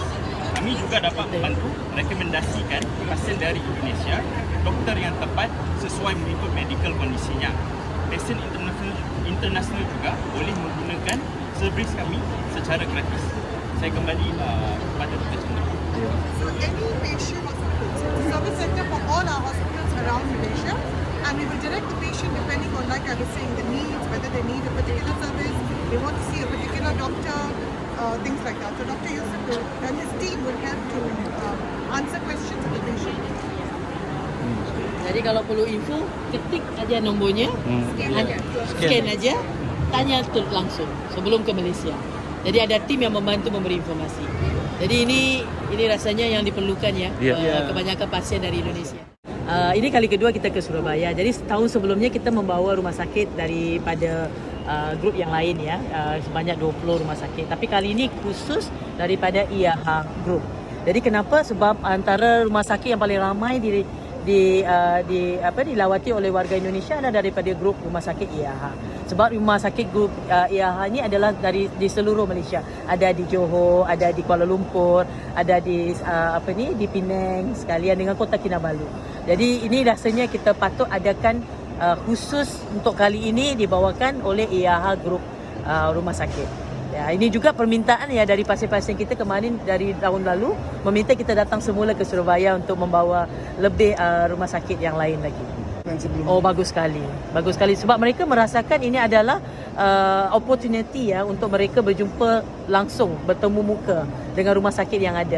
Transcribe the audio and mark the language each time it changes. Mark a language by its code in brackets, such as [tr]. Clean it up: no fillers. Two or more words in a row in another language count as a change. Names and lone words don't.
[ms] Kami juga dapat membantu rekomendasikan pasien dari Indonesia doktor yang tepat sesuai mengikut medical kondisinya. Pasien internasional juga boleh menggunakan servis kami secara gratis. Saya kembali kepada Dr. Chandra. [en] So any patient service center for all our hospitals around Malaysia, and we will direct the patient depending on, like I was saying, the needs, whether they need a particular service, they want to see a particular doctor, things like that. So Dr. Yusuf and his team will help to answer questions of the patient. [ms] Jadi kalau perlu info, ketik aja nombornya, scan aja, tanya langsung sebelum ke Malaysia. Jadi ada tim yang membantu memberi informasi. Jadi ini rasanya yang diperlukan ya, kebanyakan pasien dari Indonesia. Ini kali kedua kita ke Surabaya. Jadi tahun sebelumnya kita membawa rumah sakit daripada grup yang lain ya, sebanyak 20 rumah sakit. Tapi kali ini khusus daripada IHH Group. Jadi kenapa? Sebab antara rumah sakit yang paling ramai dilawati oleh warga Indonesia adalah daripada grup rumah sakit IHH. Sebab rumah sakit grup IHH ni adalah di seluruh Malaysia. Ada di Johor, ada di Kuala Lumpur, ada di di Penang sekalian dengan Kota Kinabalu. Jadi ini rasanya kita patut adakan khusus untuk kali ini dibawakan oleh IHH Group rumah sakit. Ya, ini juga permintaan ya dari pasien-pasien kita kemarin dari tahun lalu meminta kita datang semula ke Surabaya untuk membawa lebih rumah sakit yang lain lagi. Oh, bagus sekali. Bagus sekali sebab mereka merasakan ini adalah opportunity ya untuk mereka berjumpa langsung, bertemu muka dengan rumah sakit yang ada.